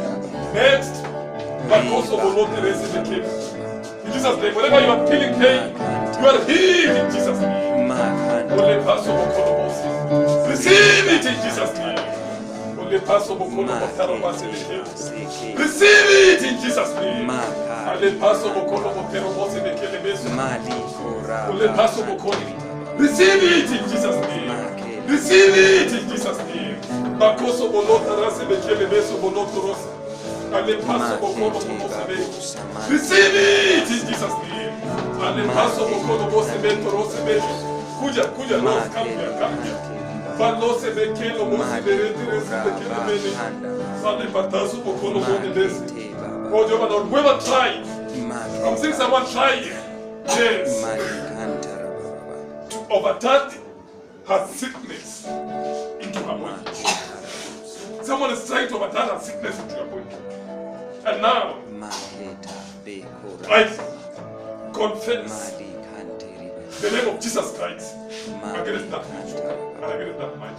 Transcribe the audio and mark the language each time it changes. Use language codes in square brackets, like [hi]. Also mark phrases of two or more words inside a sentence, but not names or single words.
[en] Next, Bakoso Bolote Resi Bekim. In Jesus' name, whenever you are feeling pain, you are healed in Jesus' name. Ole Paso Bokolo Bosi. Receive it in Jesus' name. Ole Paso Bokolo Botaro Basi Bekim. Receive it in Jesus' name. Ale Paso Bokolo Botero Bosi Bekim Besu. Ole Paso Bokolo. Receive it in Jesus' name. Receive it in Jesus' name. Bakoso Bolota Rasi Bekim Besu Boloto Rosa. Ale Paso Bokolo Bosi Bekim. Receive it in Jesus' name. Ale Paso Bokolo Bosi Beto Rosi Bekim. Kuja, Lord, come here. Balose Bekelo Bosi Bereti Resi Bekim Bekim. Ale Pataso Bokolo Bosi Bekim. Oh, Jehovah Lord, whoever tried, I'm seeing someone trying, yes, to overturn her sickness into her body. Someone is trying to overturn her sickness into your body. And now, I confess the name of Jesus Christ against that witch and against that might.